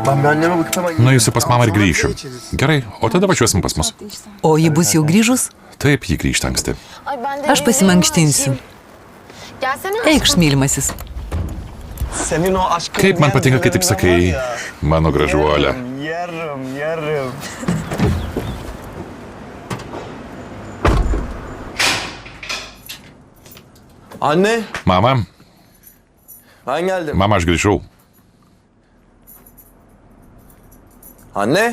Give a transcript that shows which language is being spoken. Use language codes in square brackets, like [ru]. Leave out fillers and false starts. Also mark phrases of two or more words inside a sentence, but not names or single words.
[tr] anneme bakıp hemen... [lt] Nuėjusi pas mamą ir grįšiu. Gerai, o tada važiuosim pas mus. O ji bus jau grįžus? Taip, ji grįžta anksti. [tr] Ay ben de [lt] Aš pasimankštinsiu. [tr] Gelsene. [lt] Eikš, mylimasis. [tr] Senin o aşkın... [lt] Kaip man patinka, kai taip sakai, mano gražuolė. [tr] Yarım. Anne, [lt] Mama, [tr] ben geldim. [lt] mama, aš grįžau. [tr] Anne,